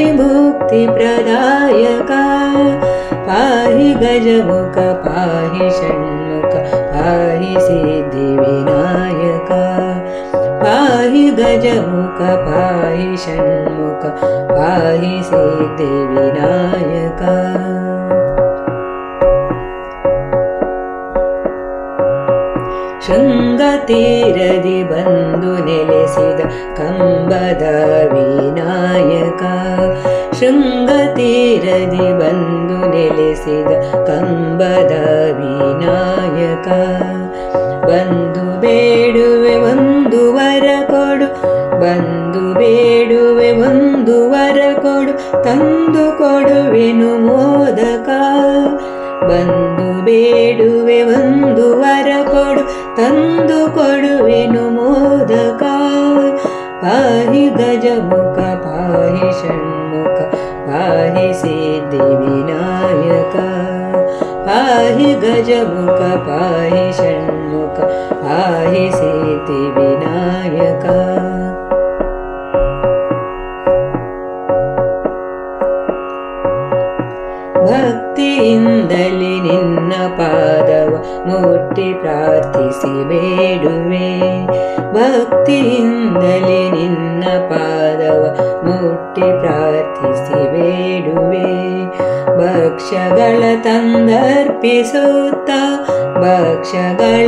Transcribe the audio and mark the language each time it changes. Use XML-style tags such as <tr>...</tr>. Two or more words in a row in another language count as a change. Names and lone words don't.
<sa>मुक्तिप्रदायका पाहि गजमुख पाहि षण्मुख पाहि सिद्धिविनायका पाहि गजमुख पाहि षण्मुख पाहि सिद्धिविनायका</sa> <kn>ಶೃಂಗತೀರದಿ ಬಂದು ನೆಲೆಸಿದ ಕಂಬದ ವಿನಾಯಕ ಶೃಂಗತೀರದಿ ಬಂದು ನೆಲೆಸಿದ ಕಂಬದ ವಿನಾಯಕ ಬಂದು ಬೇಡುವೆ ಒಂದು ವರ ಕೊಡು ಬಂದು ಬೇಡುವೆ ಒಂದು ವರ ಕೊಡು ತಂದು ಕೊಡುವೆನು ಮೋದಕ ಬಂದು ಬೇಡುವೆ ಒಂದು ವರ ಕೊಡು ತಂದು ಕೊಡುವೆನು ಮೋದಕ</kn> <sa>ಪಾಹಿ ಗಜಮುಖ ಪಾಹಿ ಷಣ್ಮುಖ ಪಾಹಿ ಸಿದ್ಧಿವಿನಾಯಕ ಪಾಹಿ ಗಜಮುಖ ಪಾಹಿ ಷಣ್ಮುಖ ಪಾಹಿ ಸಿದ್ಧಿವಿನಾಯಕ</sa> <kn>ಭಕ್ತಿಯಿಂದಲೇ ನಿನ್ನ ಪಾದವ ಮುಟ್ಟಿ ಪ್ರಾರ್ಥಿಸಿ ಬೇಡುವೆ ಭಕ್ತಿಯಿಂದಲೇ ನಿನ್ನ ಪಾದವ ಮುಟ್ಟಿ ಪ್ರಾರ್ಥಿಸಿ ಬೇಡುವೆ ಭಕ್ಷ್ಯಗಳ ತಂದರ್ಪಿಸುತ್ತ ಭಕ್ಷ್ಯಗಳ</kn>